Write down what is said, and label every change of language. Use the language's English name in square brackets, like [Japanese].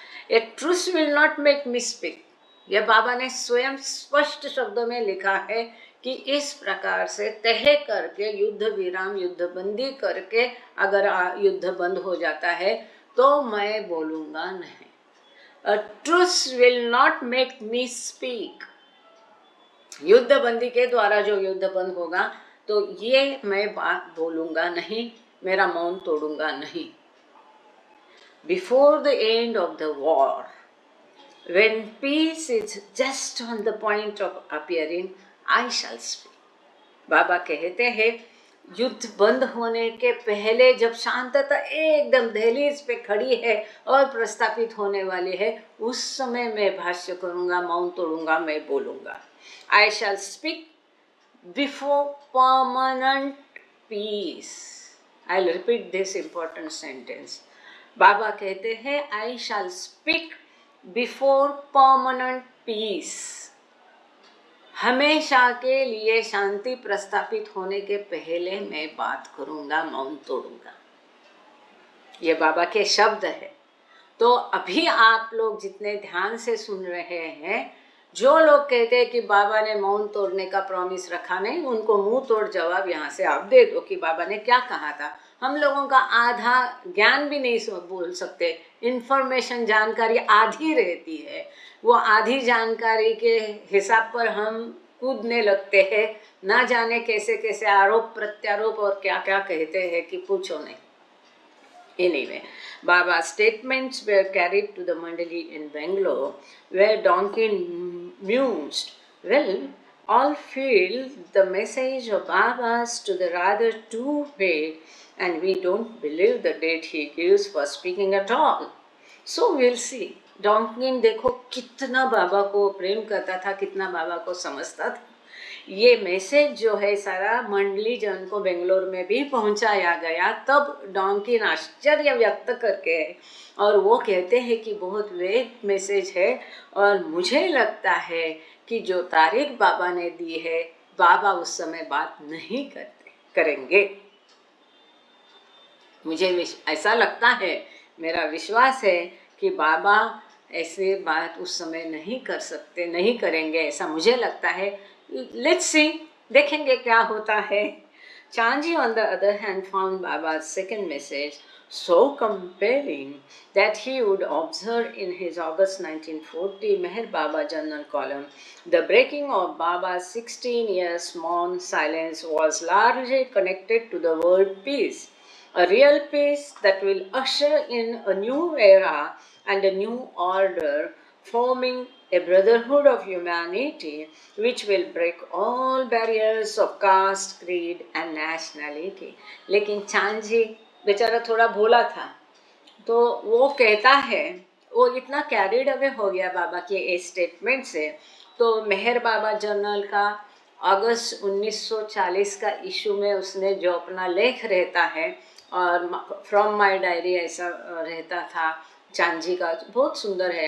[English] a truce will not make me speak, [Hindi] यह बाबा ने स्वयं स्पष्ट शब्दों में लिखा है कि इस प्रकार से तय करके युद्ध विराम, युद्ध बंदी करके अगर युद्ध बंद हो जाता है तो मैं बोलूँगा नहीं। [English] A truce will not make me speak. [Hindi] युद्ध बंदी के द्वारा जो युद्ध बंद होगा तो ये मैं बात बोलूँगा नहीं, मेरा मौन तोड़ूंगा नहीं। [English] Before the end of the war, when peace is just on the point of appearing, I shall speak. [Hindi] बाबा कहते हैं युद्ध बंद होने के पहले जब शांतता एकदम दहलीज पे खड़ी है और प्रस्तापित होने वाली है, उस समय मैं भाष्य करूंगा, मौन तोड़ूंगा, मैं बोलूंगा। [English] I shall speak before permanent peace. I'll repeat this important sentence. [Hindi] बाबा कहते हैं, [English] I shall speak before permanent peace. [Hindi] हमेशा के लिए शांति प्रस्थापित होने के पहले मैं बात करूंगा, मौन तोड़ूंगा. ये बाबा के शब्द है. तो अभी आप लोग जितने ध्यान से सुन रहे हैं, जो लोग कहते हैं कि बाबा ने मौन तोड़ने का प्रॉमिस रखा नहीं, उनको मुंह तोड़ जवाब यहाँ से आप दे दो कि बाबा ने क्या कहा था. हम लोगों का आधा ज्ञान भी नहीं बोल सकते. इन्फॉर्मेशन, जानकारी आधी रहती है. वो आधी जानकारी के हिसाब पर हम कूदने लगते हैं. ना जाने कैसे कैसे आरोप प्रत्यारोप और क्या क्या कहते हैं कि पूछो नहीं. [English] Anyway, Baba's statements were carried to the Mandali in Bangalore, where Donkin mused, well, all feel the message of Baba's to the rather too vague, and we don't believe the date he gives for speaking at all. So we'll see. [Hindi] डॉन्किन देखो कितना बाबा को प्रेम करता था, कितना बाबा को समझता था. ये मैसेज जो है सारा मंडली जन को बेंगलोर में भी पहुंचाया गया. तब डॉन्किन आश्चर्य व्यक्त करके, और वो कहते हैं कि बहुत वेग मैसेज है, और मुझे लगता है कि जो तारीख बाबा ने दी है, बाबा उस समय बात नहीं करेंगे. मुझे ऐसा लगता है, मेरा विश्वास है कि बाबा ऐसे बात उस समय नहीं कर सकते, नहीं करेंगे, ऐसा मुझे लगता है. [English] let's see, [Hindi] देखेंगे क्या होता है. [English] Chanji on the other hand found Baba's second message so compelling that he would observe in his August 1940 Meher Baba journal column, the breaking of Baba's 16 years maun silence was largely connected to the word peace, a real peace that will usher in a new era and a new order, forming a brotherhood of humanity which will break all barriers of caste, creed and nationality. [Hindi] लेकिन चांजी बेचारा थोड़ा भोला था, तो वो कहता है, वो इतना कैरिड अवे हो गया बाबा के इस स्टेटमेंट से. तो मेहर बाबा जर्नल का अगस्त 1940 का इशू में उसने जो अपना लेख रहता है, और फ्रॉम माय डायरी ऐसा रहता था चांजी का, बहुत सुंदर है.